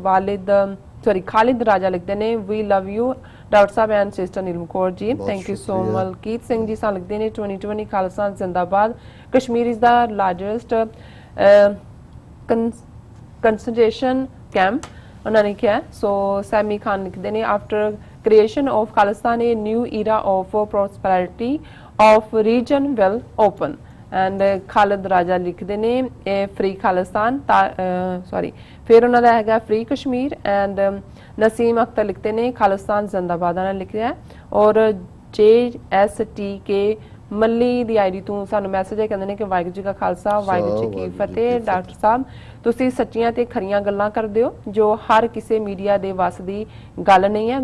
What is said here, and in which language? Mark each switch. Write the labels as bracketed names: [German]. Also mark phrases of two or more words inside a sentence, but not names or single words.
[English] ਖਾਲਿਦ ਰਾਜਾ [Punjabi] ਲਿਖਦੇ ਨੇ [English] we love you doctor ਸਾਹਿਬ and sister ਨੀਲਮ ਕੌਰ ਜੀ, thank you so much. [Punjabi] ਮਲਕੀਤ ਸਿੰਘ ਜੀ ਸਾਨੂੰ ਲਿਖਦੇ ਨੇ 2020 ਖਾਲਿਸਤਾਨ ਜ਼ਿੰਦਾਬਾਦ, [English] Kashmir is the largest concentration camp [Punjabi] ਉਹਨਾਂ ਨੇ ਕਿਹਾ। [English] ਸੋ ਸੈਮੀ ਖਾਨ [Punjabi] ਲਿਖਦੇ ਨੇ, [English] ਆਫਟਰ creation of Khalistan, a new era of prosperity of region will open. [Punjabi] And Khalid Raja ਲਿਖਦੇ ਨੇ [English] free Khalistan, [Punjabi] ਫਿਰ ਉਹਨਾਂ ਦਾ ਹੈਗਾ [English] free Kashmir। [Punjabi] and ਨਸੀਮ ਅਖਤਰ ਲਿਖਦੇ ਨੇ ਖਾਲਿਸਤਾਨ ਜ਼ਿੰਦਾਬਾਦ ਨਾਲ ਲਿਖਿਆ ਹੈ। ਔਰ JSTK ਮੱਲੀ ਦੀ ਆਈਡੀ ਤੋਂ ਸਾਨੂੰ ਮੈਸੇਜ ਹੈ, ਕਹਿੰਦੇ ਨੇ ਕਿ ਵਾਹਿਗੁਰੂ ਜੀ ਕਾ ਖਾਲਸਾ ਵਾਹਿਗੁਰੂ ਜੀ ਕੀ ਫਤਿਹ। ਡਾਕਟਰ ਸਾਹਿਬ ਤੁਸੀਂ ਸੱਚੀਆਂ ਤੇ ਖਰੀਆਂ ਗੱਲਾਂ ਕਰਦੇ ਹੋ ਜੋ ਹਰ ਕਿਸੇ ਮੀਡੀਆ ਦੇ ਵੱਸ ਦੀ ਗੱਲ ਨਹੀਂ ਹੈ।